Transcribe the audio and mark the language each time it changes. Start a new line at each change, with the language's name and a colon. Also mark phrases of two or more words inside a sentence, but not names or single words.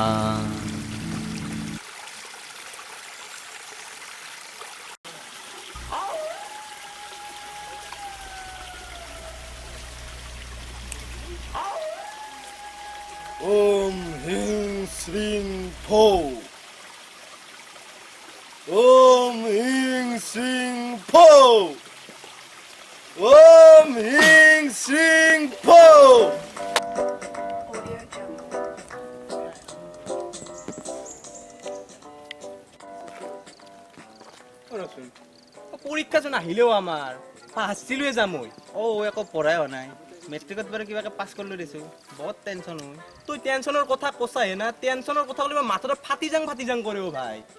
Sanskrit: ओम ह्रीं श्रीं फो। ओम ह्रीं श्रीं फो। ओम ह्रीं श्रीं फो।
Assamese: পৰীক্ষা যেন আহিলেও আমাৰ পাছিলোৱে যাম মই একো পঢ়াই হোৱা নাই মেট্ৰিকত বাৰু কিবাকে পাছ কৰিলো দিছো বহুত টেনচন হয় তুই টেনচনৰ কথা কৈছাহে না টেনচনৰ কথা ক'লে মাথাটো ফাটি যাং কৰে ও ভাই